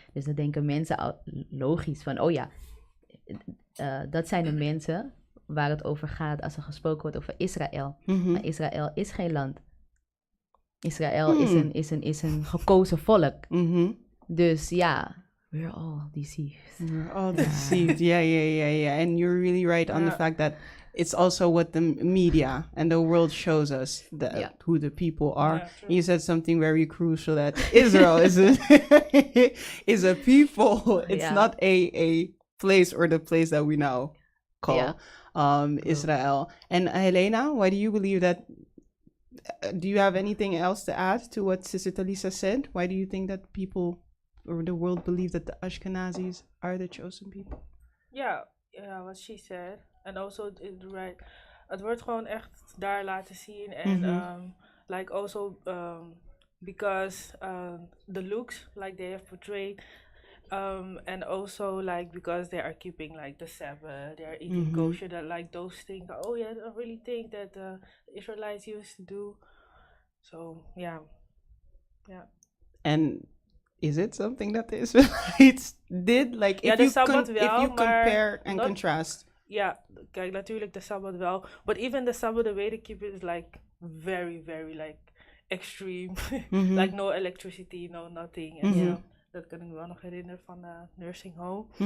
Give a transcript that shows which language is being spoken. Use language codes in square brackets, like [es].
[nl] Dus dan denken mensen logisch van, dat zijn de mensen waar het over gaat als er gesproken wordt over Israël. Maar Israël is geen land. Israël is een gekozen volk. Dus [en] we're all deceived. We're all deceived. Yeah. And you're really right on the fact that it's also what the media and the world shows us who the people are. You said something very crucial, that Israel is a people. It's not a place, or the place that we now call Israel. And Helena, why do you believe that? Do you have anything else to add to what Sister Talisa said? Why do you think that people or the world believe that the Ashkenazis are the chosen people? What she said. And also, [nl] het wordt gewoon echt daar laten zien. En [en] like also because the looks like they have portrayed, and also like because they are keeping like the Sabbath, they are eating kosher, that like those things. I don't really think that the Israelites used to do. So yeah. And is it something that the Israelites did? Like if you compare and contrast. [nl] Ja, kijk, natuurlijk de Sabbat wel. [en] But even the Sabbath, the way they keep it is like very, very like extreme. Like no electricity, no nothing. [nl] En dat kan ik me wel nog herinneren van de nursing home.